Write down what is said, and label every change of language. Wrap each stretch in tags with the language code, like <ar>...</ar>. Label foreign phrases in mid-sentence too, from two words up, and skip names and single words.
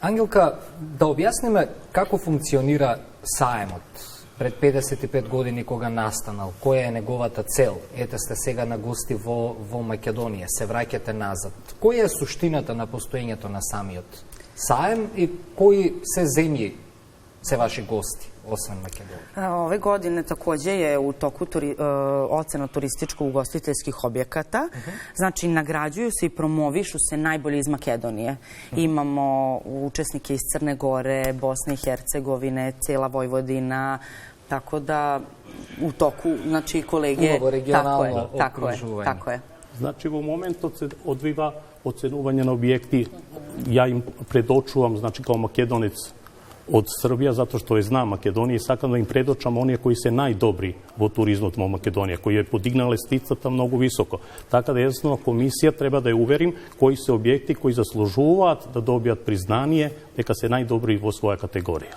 <mk>Ангелка, да објасниме како функционира саемот пред 55 години кога настанал, која е неговата цел? Ете сте сега на гости во Македонија, се враќате назад. Која е суштината на постоењето на самиот саем и кои се земји се ваши гости, освен Македонија?</mk> <sr>Ove godine takođe je u toku ocena turističko-ugostiteljskih objekata. Znači, nagrađuju se i promovišu se najbolji iz Makedonije. Imamo učesnike iz Crne Gore, Bosne i Hercegovine, cela Vojvodina, tako da u toku, znači, kolege...</sr> <mk>Улово регионално окружување.</mk> <sr>Tako je.</sr> <mk>Значи, во моментот се одвива оценување на објекти. Ја им предочувам, значи, као македонец од Србија, затоа што ја знам Македонија и сакам да им предочам оние кои се најдобри во туризмот во Македонија, кои ја подигнале лестицата многу високо. Така да јасно комисија треба да ја уверим кои се објекти кои заслужуваат да добијат признание дека се најдобри во своја категорија.</mk>